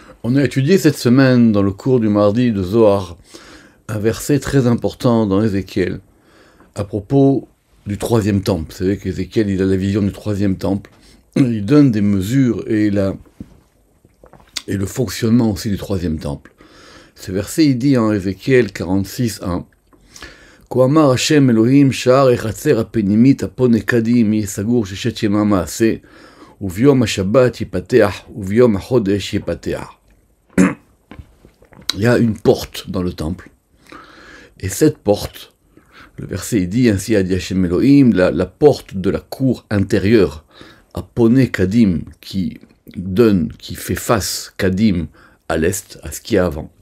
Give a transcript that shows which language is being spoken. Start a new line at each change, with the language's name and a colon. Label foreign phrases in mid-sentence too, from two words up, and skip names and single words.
French: On a étudié cette semaine, dans le cours du mardi de Zohar, un verset très important dans Ézéchiel, à propos du troisième temple. Vous savez qu'Ézéchiel, il a la vision du troisième temple. Il donne des mesures et le fonctionnement aussi du troisième temple. Ce verset, il dit en Ézéchiel 46:1,
Hebrew: כה אמר השם אלוהים שער החצר הפנימית הפונה קדים יהיה סגור 6 ימי מעשה, וביום השבת ייפתח, וביום החודש ייפתח.
French: Il y a une porte dans le temple. Et cette porte, le verset dit, ainsi a dit Hashem Elohim, la porte de la cour intérieure, à
Hebrew: פונה קדים,
French: qui fait face Kadim à l'est, à ce qu'il y a avant.